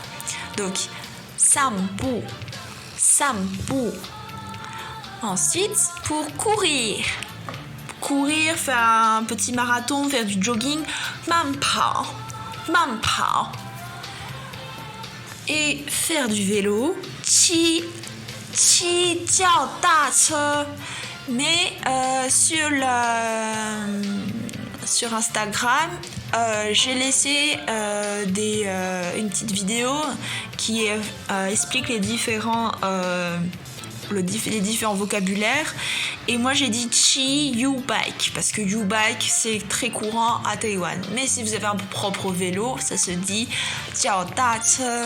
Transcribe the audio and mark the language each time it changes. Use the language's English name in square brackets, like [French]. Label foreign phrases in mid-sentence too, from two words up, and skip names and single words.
[French] Donc, [Chinese] 散步. [French] Ensuite, pour courir, faire un petit marathon, faire du jogging, [Chinese] 慢跑. [French] Et faire du vélo, [Chinese] 骑脚踏车. [French] Mais sur Instagram, j'ai laissé une petite vidéo qui explique les différents vocabulaires, et moi j'ai dit [Chinese] Chi U-Bike [French] parce que U-Bike c'est très courant à Taïwan, mais si vous avez un propre vélo, ça se dit [Chinese] 腳踏車.